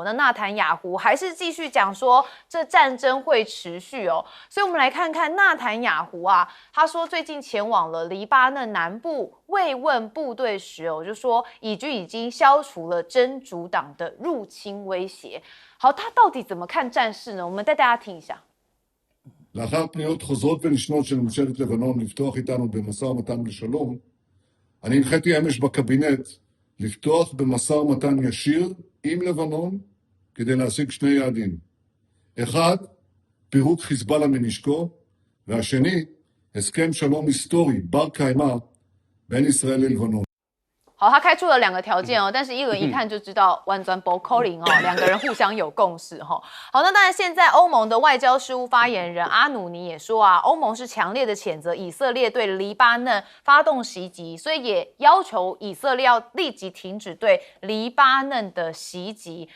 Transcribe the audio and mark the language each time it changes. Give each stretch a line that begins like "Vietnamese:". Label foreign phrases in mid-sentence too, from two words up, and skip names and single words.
Chinese: 那纳坦雅胡还是继续讲说这战争会持续哦。所以我们来看看纳坦雅胡啊，他说最近前往了黎巴嫩南部慰问部队时哦，就说以军已经消除了真主党的入侵威胁。好，他到底怎么看战事呢？我们带大家听一下。
Hebrew: לאחר פניות חוזרות ונשנות של ממשלת לבנון לפתוח איתנו במשא ומתן לשלום, אני הנחיתי אמש בקבינט לפתוח במשא ומתן ישיר עם לבנון כדי להשיג 2 יעדים. 1, פירוק חיזבאללה מנשקו, והשני, הסכם שלום היסטורי בר קיימא בין ישראל ללבנון.
Chinese: 好，他开出了2个条件哦，但是一轮一看就知道弯转 b o c o l i n 哦，2个人互相有共识哈。好，那当然现在欧盟的外交事务发言人阿努尼也说啊，欧盟是强烈的谴责以色列对黎巴嫩发动袭击，所以也要求以色列要立即停止对黎巴嫩的袭击。